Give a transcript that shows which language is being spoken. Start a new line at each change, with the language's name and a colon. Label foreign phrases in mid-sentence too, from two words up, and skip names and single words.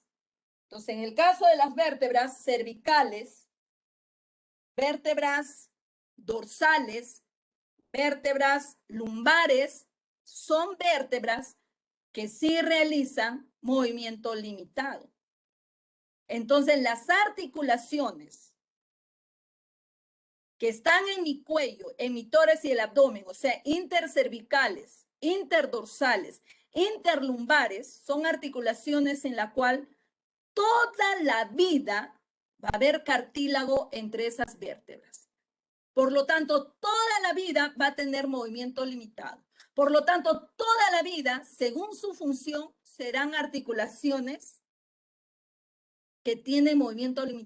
Spanish: Entonces, en el caso de las vértebras cervicales, vértebras dorsales, vértebras lumbares, son vértebras que sí realizan movimiento limitado. Entonces, las articulaciones que están en mi cuello, en mi tórax y el abdomen, o sea, intercervicales, interdorsales, interlumbares, son articulaciones en la cual toda la vida va a haber cartílago entre esas vértebras. Por lo tanto, toda la vida va a tener movimiento limitado. Por lo tanto, toda la vida, según su función, serán articulaciones que tienen movimiento limitado.